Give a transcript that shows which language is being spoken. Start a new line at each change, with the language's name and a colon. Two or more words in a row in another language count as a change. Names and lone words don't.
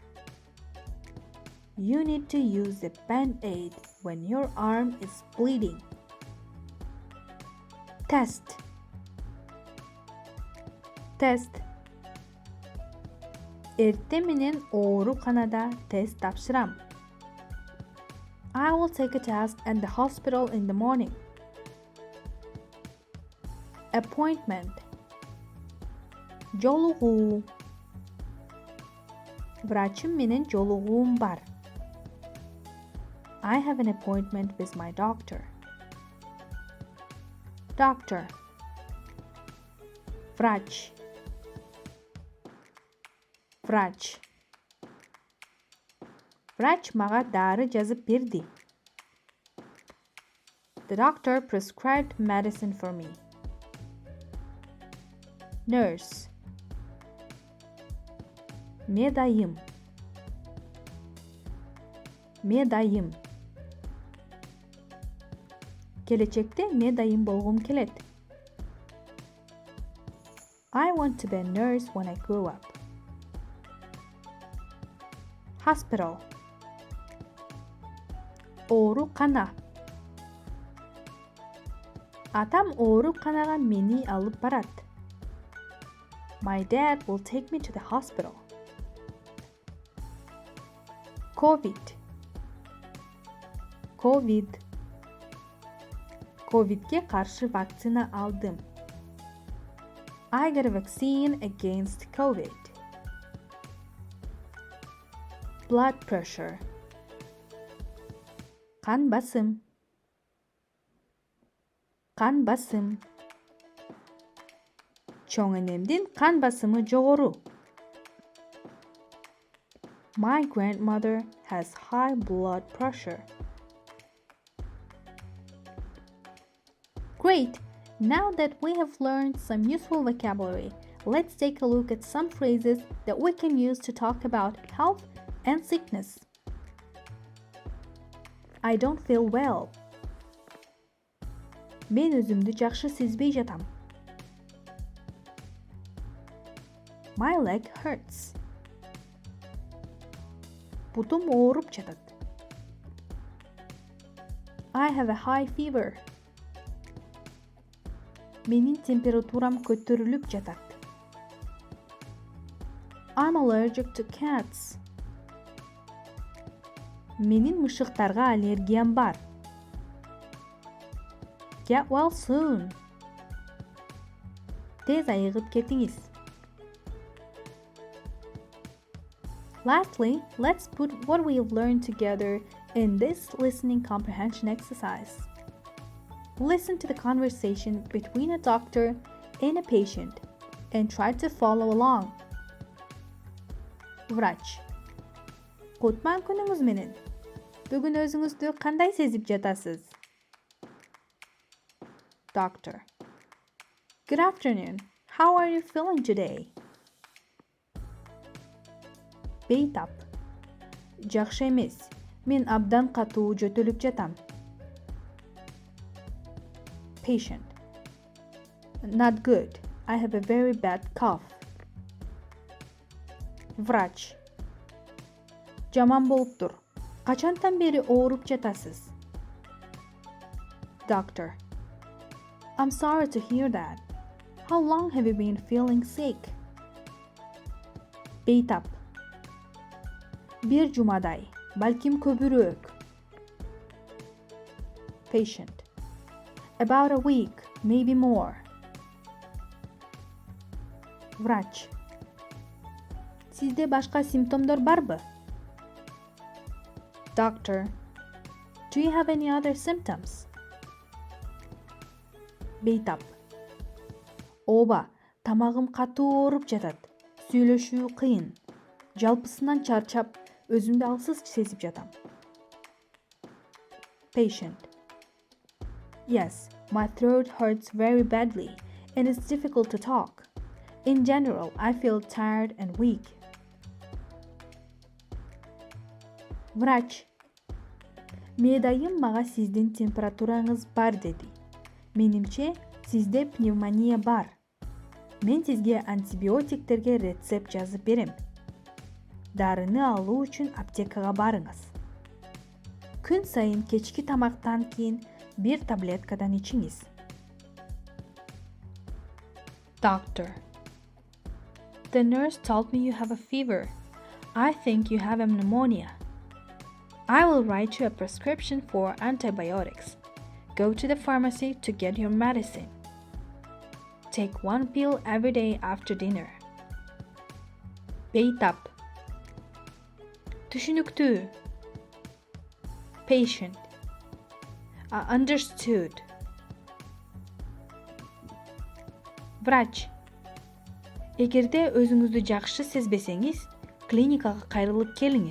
English: You need to use a band-aid when your arm is bleeding. Test. Test.
Kyrgyz: Erteminen ооруканада тест тапшырам.
English: I will take a test at the hospital in the morning. Appointment.
Kyrgyz: Жолугуу. Врачым менен жолугуум бар.
English: I have an appointment with my doctor. Doctor.
Kyrgyz: Врач. Врач. Врач мага дары жазып берди.
English: The doctor prescribed medicine for me. Nurse.
Kyrgyz: Медайым. Медайым. Келечекте медайым болгум келет.
English: I want to be a nurse when I grow up. Hospital.
Kyrgyz: Оорукана. Атам ооруканага мени алып барат.
English: My dad will take me to the hospital. COVID. COVID.
Kyrgyz: COVID'ге қарсы вакцина алдым.
English: I got a vaccine against COVID. Blood pressure.
Kyrgyz: Қан басым. Қан басым. Чоң энемдин қан басымы жогору.
English: My grandmother has high blood pressure. Great! Now that we have learned some useful vocabulary, let's take a look at some phrases that we can use to talk about health and sickness. I don't feel well.
Kyrgyz: Мен өзүмдү жакшы сезбей жатам.
English: My leg hurts.
Kyrgyz: Бутум ооруп жатат.
English: I have a high fever.
Kyrgyz: Менин температурам көтөрүлүп жатат.
English: I'm allergic to cats.
Kyrgyz: Менин мышыктарга аллергиям бар.
English: Get well soon.
Kyrgyz: Тез айыгып кетиңиз.
English: Lastly, let's put what we've learned together in this listening comprehension exercise. Listen to the conversation between a doctor and a patient and try to follow along.
Kyrgyz: Врач. Кутман күнүңүз менен. Бүгүн өзүңүздү кандай сезип жатасыз?
English: Doctor. Good afternoon. How are you feeling today?
Kyrgyz: Бейтап. Жакшы эмес. Мен абдан катуу жөтөлүп жатам.
English: Patient. Not good. I have a very bad cough.
Kyrgyz: Врач. Жаман болуптур. Качантан бери ооруп жатасыз?
English: Doctor. I'm sorry to hear that. How long have you been feeling sick?
Kyrgyz: Бейтап. Bir жумадай, балким көбүрөөк.
English: Patient. About a week, maybe more.
Kyrgyz: Врач. Сизде башка симптомдор барбы?
English: Doctor. Do you have any other symptoms?
Kyrgyz: Бейтап. Ооба, тамагым катуу ооруп жатат. Сүйлөшүү кыйын. Жалпысынан чарчап, өзүмдү алсыз сезип жатам.
English: Patient. Yes, my throat hurts very badly and it's difficult to talk. In general, I feel tired and weak.
Kyrgyz: Врач. Медайым мага сиздин температураңыз бар деди. Менимче, сизде пневмония бар. Мен сизге антибиотиктерге рецепт жазып берем. Дарыны алуу үчүн аптекага барыңыз. Күн сайын кечки тамактан кийин бир таблеткадан ичиңиз.
English: Doctor. The nurse told me you have a fever. I think you have a pneumonia. I will write you a prescription for antibiotics. Go to the pharmacy to get your medicine. Take one pill every day after dinner.
Kyrgyz: Бейтап. Түшүнүктүү.
English: Patient. I understood.
Kyrgyz: Врач. Эгерде өзүңүздү жакшы сезбесеңиз, клиникага кайрылып келиңиз.